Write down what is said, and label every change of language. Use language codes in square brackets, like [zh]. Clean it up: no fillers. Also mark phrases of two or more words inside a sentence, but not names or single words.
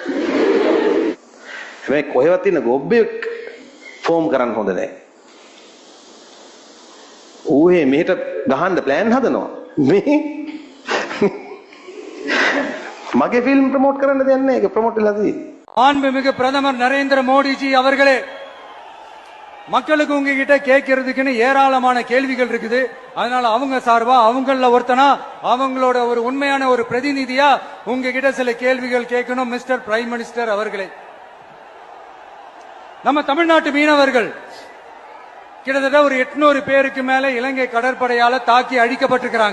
[si] හැබැයි කොහෙවත් ඉන්න ගොබ්බෙක් ෆෝම් කරන්න හොඳ නැහැ. ඌේ මෙහෙට ගහන්න ප්ලෑන් හදනවා. මේ මගේ ෆිල්ම් ප්‍රොමෝට් කරන්න දෙයක් නැහැ. ඒක ප්‍රොමෝට් වෙලා තියෙන්නේ. [ta] மாண்புமிகு பிரதமர் நரேந்திர மோடிஜி அவர்களே, மக்களுக்கு உங்ககிட்ட கேட்கறதுக்குன்னு ஏராளமான கேள்விகள் இருக்குது. அதனால அவங்க சார்பா அவங்கள ஒருத்தனா அவங்களோட ஒரு உண்மையான ஒரு பிரதிநிதியா உங்ககிட்ட சில கேள்விகள் கேட்கணும். [en] Mister Prime Minister [ta] அவர்களே, நம்ம தமிழ்நாட்டு மீனவர்கள் கிட்டத்தட்ட ஒரு 800 பேருக்கு மேல இலங்கை கடற்படையால தாக்கி அழிக்கப்பட்டிருக்கிறாங்க.